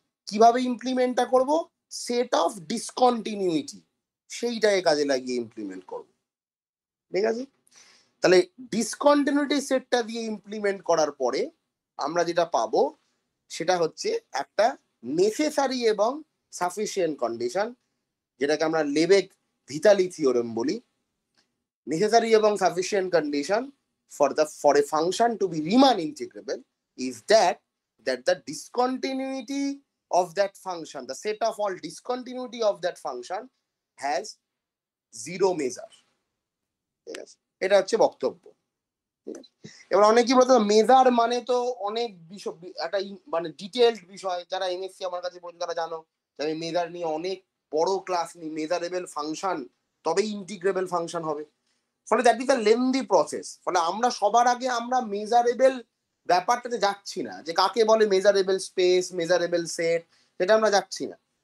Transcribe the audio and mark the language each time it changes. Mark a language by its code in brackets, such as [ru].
[bn] কিভাবে ইমপ্লিমেন্টটা করব? Set of discontinuity, সেইটাকে কাজে লাগিয়ে ইমপ্লিমেন্ট করব। ঠিক আছে, তাহলে ডিসকন্টিনিউটি সেটটা দিয়ে ইমপ্লিমেন্ট করার পরে আমরা যেটা পাবো সেটা হচ্ছে একটা নেসেসারি এবং সাফিসিয়েন্ট কন্ডিশন, যেটাকে আমরা লেবেক ভিতালি থিওরেম বলি। নেসেসারি এবং sufficient condition [en] for a function to be Riemann integrable is that the discontinuity of that function, the set of all discontinuity of that function has zero measure. [bn] ঠিক আছে, এটা হচ্ছে বক্তব্য। এবার অনেকেই বলতো মেজার মানে তো অনেক বিষয়, একটা মানে ডিটেলড বিষয়। যারা এমএসসি আমার কাছে পড়েন তারা জানো যে আমি মেজার নিয়ে অনেক বড় ক্লাস নিই, মেজারেবল ফাংশন তবেই ইন্টিগ্রেবল ফাংশন হবে। ফলে [en] That is a lengthy process. [bn] ফলে আমরা সবার আগে আমরা মেজারেবল ব্যাপারটাতে যাচ্ছি না, যে কাকে বলে মেজারেবল স্পেস, মেজারেবল সেট, সেটা আমরা যাচ্ছি না।